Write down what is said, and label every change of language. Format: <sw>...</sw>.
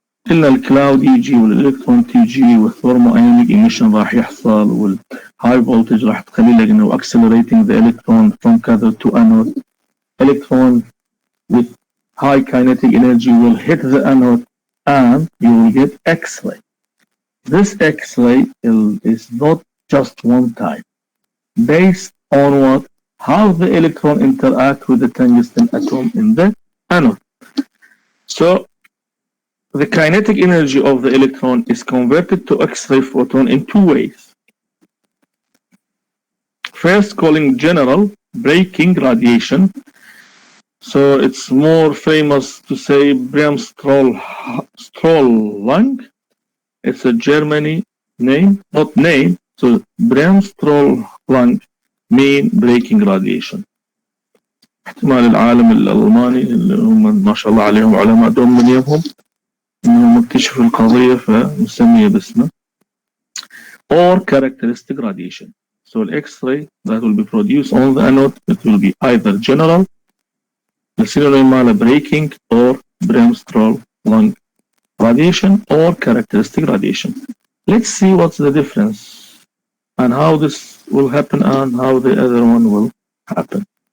<ar>إلا الكلاود يجي والإلكترون تيجي والثرمو-ionic emission راح يحصل والهاي voltage راح تخلي لك إنه</ar> <en>accelerating the electron from cathode to anode. Electron with high kinetic energy will hit the anode and you will get X-ray. This X-ray is not just one type. Based on what? How the electron interact with the tungsten atom in the anode. So the kinetic energy of the electron is converted to X-ray photon in two ways. First, calling general breaking radiation. So it's more famous to say Bremsstrahlung. It's a Germany name, not name. So Bremsstrahlung mean breaking radiation.</en> <ar>احتمال العالم الألماني اللي هم ما شاء الله عليهم علماء دوم من يومهم انهم اكتشفوا القضية فمسمية باسمه.</ar> <en>Or characteristic radiation. So the X-ray that will be produced on the anode, it will be either general, the synonym ماله breaking, or Bremsstrahlung radiation, or characteristic radiation. Let's see what's the difference and how this will happen and how the other one will happen.</en>